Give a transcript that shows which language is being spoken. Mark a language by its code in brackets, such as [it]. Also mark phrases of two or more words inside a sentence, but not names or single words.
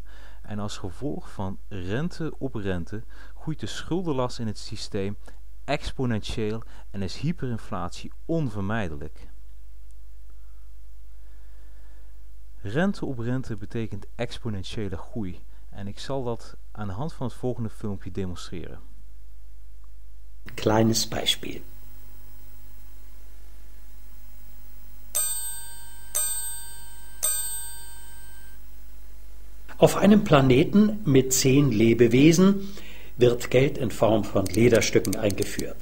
[nl] En als gevolg van rente op rente groeit de schuldenlast in het systeem exponentieel en is hyperinflatie onvermijdelijk. Rente op rente betekent exponentiële groei en ik zal dat aan de hand van het volgende filmpje demonstreren. [de] Kleines Beispiel. Auf einem Planeten mit 10 Lebewesen wird Geld in Form von Lederstücken eingeführt.